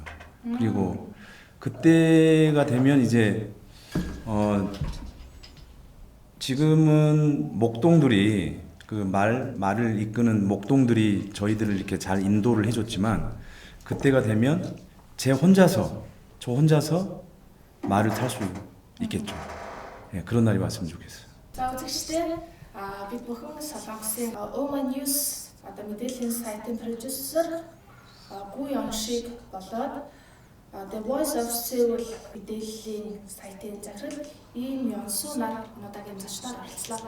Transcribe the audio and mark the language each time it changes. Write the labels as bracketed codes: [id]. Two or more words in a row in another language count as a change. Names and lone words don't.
[ko] 그리고 그때가 되면 이제 지금은 목동들이 그 말을 이끄는 목동들이 저희들을 이렇게 잘 인도를 해줬지만 그때가 되면 저 혼자서 말을 탈 수 있겠죠. 예, 그런 날이 왔으면 좋겠어요. [mn] За үзэгчдээ бид бүхэн Солонгосын Oma News одоо мэдээллийн сайтын продюсер Гу Ёншиг болоод The Voice of Seoul мэдээллийн сайтын захирал Им Ёнсу нар өнөөдрийн зочноор оролцлоо.